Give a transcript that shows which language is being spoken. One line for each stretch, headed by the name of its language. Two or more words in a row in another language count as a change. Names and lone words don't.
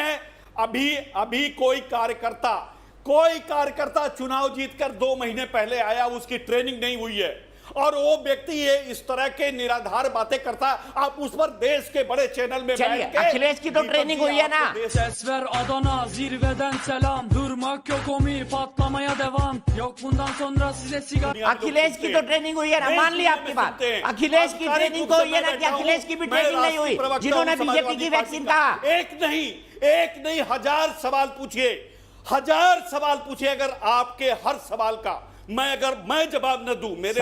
Hindi: है। अभी कोई कार्यकर्ता चुनाव जीतकर 2 महीने पहले आया, उसकी ट्रेनिंग नहीं हुई है और वो व्यक्ति ये इस तरह के निराधार बातें करता, आप उस पर देश के बड़े चैनल में चलिए, बैठ के अखिलेश की तो दीपक ट्रेनिंग जी, हुई है आपको ना। देश-
Turkish: Ses ver Adana zirveden selam. Durmak yok omi patlamaya devam. Yok bundan sonra size sigara.
Hindi: अखिलेश की तो ट्रेनिग हुई है ना, मान ली आपकी बात। अखिलेश की ट्रेनिंग तो हुई है ना कि अखिलेश की भी ट्रेनिंग नहीं हुई, जिन्होंने बीजेपी की वैक्सीन कहा। एक नहीं 1000 सवाल पूछिए, 1000 सवाल पूछिए। अगर आपके हर सवाल का मैं जवाब न दूं, मेरे